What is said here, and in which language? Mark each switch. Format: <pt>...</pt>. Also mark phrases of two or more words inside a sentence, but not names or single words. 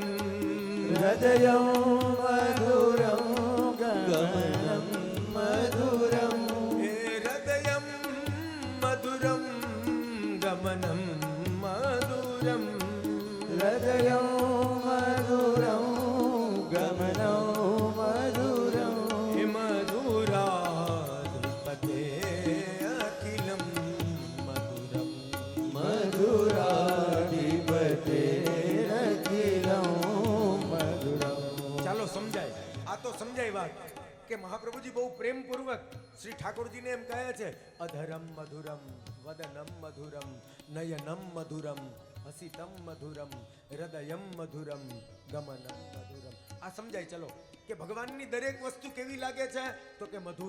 <sa>હૃદયમ મધુરમ ગમનમ મધુરમ. હૃદયમ મધુરમ ગમનમ મધુરમ. હૃદયમ મધુરમ ગમનમ મધુરમ. હે મધુરાધિપતે અખિલમ મધુરમ. મધુરાધિપતે અખિલમ મધુરમ.</sa> <gu>ચાલો સમજાય, આ તો સમજાય વાત કે મહાપ્રભુજી બહુ પ્રેમપૂર્વક શ્રી ઠાકોરજીને એમ કહે છે,</gu> <sa>અધરમ મધુરમ વદનમ મધુરમ નયનમ મધુરમ હસિતમ મધુરમ હૃદયમ મધુરમ ગમનમ મધુરમ.</sa> <gu>આ સમજાય. ચલો કે ભગવાનની દરેક વસ્તુ કેવી લાગે છે? તો કે મધુર.</gu>